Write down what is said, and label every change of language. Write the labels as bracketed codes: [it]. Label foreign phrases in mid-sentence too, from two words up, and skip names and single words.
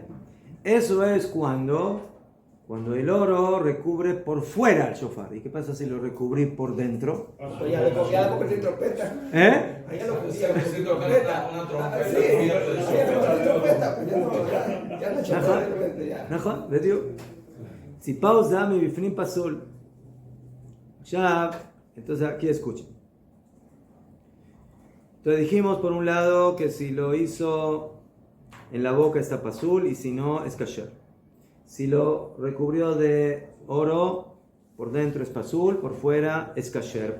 [es] Eso es cuando el oro recubre por fuera el shofar. ¿Y qué pasa si lo recubrí por dentro? Ya lo convertí en trompeta. ¿Eh? Allá lo convertí en trompeta. Una trompeta. Ya no trompeta. [he] נכון, בדיוק. ציפאו זעמי בפנים פסול. עכשיו, [es] entonces aquí escuchen. Entonces dijimos por un lado que si lo hizo en la boca está pasul y si no es kasher. Si lo recubrió de oro, por dentro es pasul, por fuera es kasher.